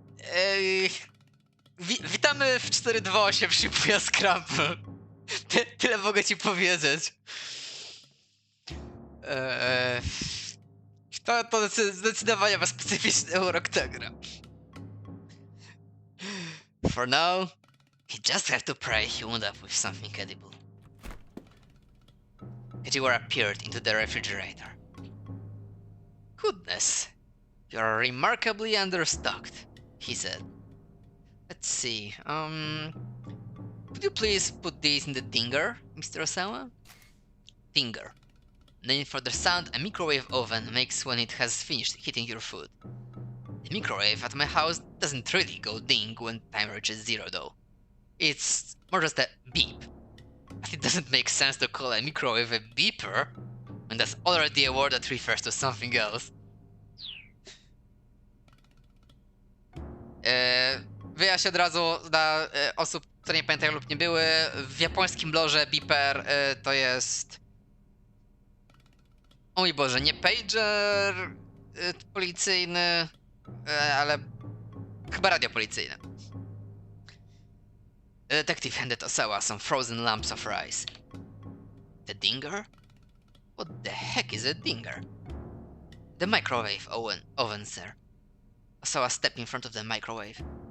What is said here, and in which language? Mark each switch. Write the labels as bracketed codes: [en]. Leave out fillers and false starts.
[pl] Ej, witamy w 428 w Shibuya Scramble. Tyle mogę ci powiedzieć. Eee, to zdecydowanie ma specyficzny urok ta gra. [en] For now, you just have to pray he wound up with something edible. Kajiwara appeared into the refrigerator. Goodness, you're remarkably understocked, he said. Let's see, could you please put these in the dinger, Mr. Osawa? Dinger. Name for the sound a microwave oven makes when it has finished heating your food. The microwave at my house doesn't really go ding when time reaches 0 though. It's more just a beep. But it doesn't make sense to call a microwave a beeper when that's already a word that refers to something else. [pl] Wyjaśnię od razu dla osób, które nie pamiętają lub nie były. W japońskim lorze beeper to jest... O mój Boże, nie pager policyjny, ale chyba radio policyjne. [en] The detective handed Osawa some frozen lumps of rice. The dinger? What the heck is a dinger? The microwave oven, sir. Osawa stepped in front of the microwave.